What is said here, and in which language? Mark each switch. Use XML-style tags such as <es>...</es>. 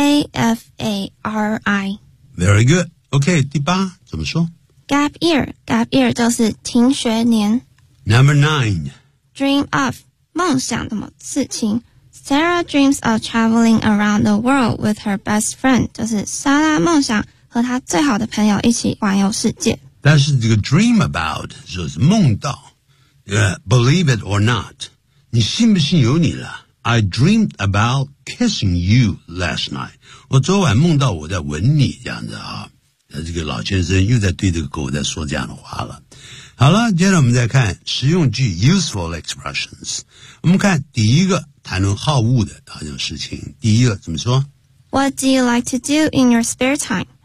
<en>？Safari。 Very good. OK,</en> <zh>第八怎么说 ?Gap year. Gap year 就是停学年。</zh> <en>Number nine.</en> <zh>Dream of. 梦想什么事情。</zh> <en>Sarah dreams of traveling around the world with her best friend.</en> <zh>就是莎拉梦想和她最好的朋友一起环游世界。但是这个 dream about, 就是梦到。</zh> <en>Believe it or not.</en> <zh>你信不信有你了</zh> <en>?I dreamed about kissing you last night.</en> <zh>我昨晚梦到我在吻你这样子啊，那这个老先生又在对这个狗在说这样的话了。好了，接着我们再看实用句 useful expressions。我们看第一个谈论好物的那种事情，第一个怎么说</zh> <en>？What do you like to do in your spare time?</en>